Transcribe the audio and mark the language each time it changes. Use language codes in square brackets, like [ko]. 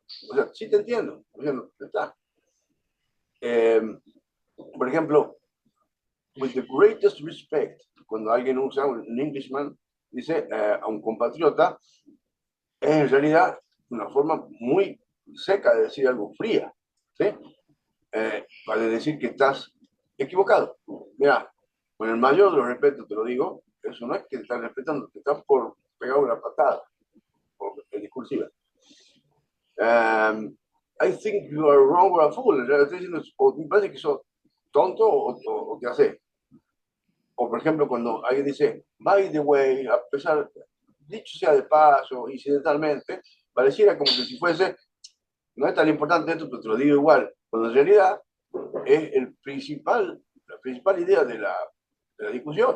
[es] O sea, sí te entiendo, o sea, está. Eh, por ejemplo, [en] with the greatest respect, [es] cuando alguien usa un Englishman, dice a un compatriota, es en realidad una forma muy seca de decir algo fría, ¿sí? Para decir que estás equivocado. Mira, con el mayor de los respetos te lo digo, eso no es que te están respetando, te están por pegar una patada, por discursiva. [en] I think you are wrong or a fool. [es] En realidad estoy diciendo, o me parece que sos tonto o te hace. O por ejemplo, cuando alguien dice, [en] by the way, [es] a pesar, dicho sea de paso, incidentalmente, pareciera como que si fuese, no es tan importante esto, pero te lo digo igual, cuando en realidad es la principal idea de la discusión.